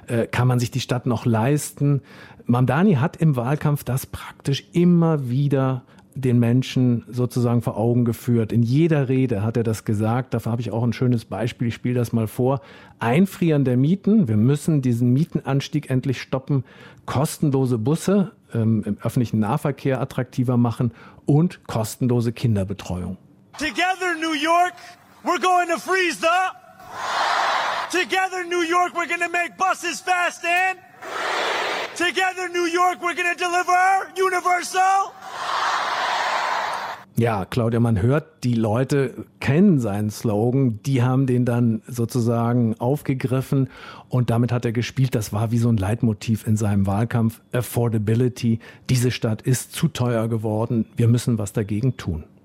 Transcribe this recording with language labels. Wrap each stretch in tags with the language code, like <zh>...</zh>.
<de>Kann man sich die Stadt noch leisten? Mamdani hat im Wahlkampf das praktisch immer wieder den Menschen sozusagen vor Augen geführt. In jeder Rede hat er das gesagt. Dafür habe ich auch ein schönes Beispiel. Ich spiele das mal vor. Einfrieren der Mieten. Wir müssen diesen Mietenanstieg endlich stoppen. Kostenlose Busse im öffentlichen Nahverkehr attraktiver machen und kostenlose Kinderbetreuung.</de> <en>Together, New York, we're going to freeze the... Together, New York, we're going to make buses fast and... Together, New York, we're going to deliver universal...</en> <de>Ja, Claudia, man hört, die Leute kennen seinen Slogan, die haben den dann sozusagen aufgegriffen und damit hat er gespielt. Das war wie so ein Leitmotiv in seinem Wahlkampf, Affordability. Diese Stadt ist zu teuer geworden, wir müssen was dagegen tun.</de>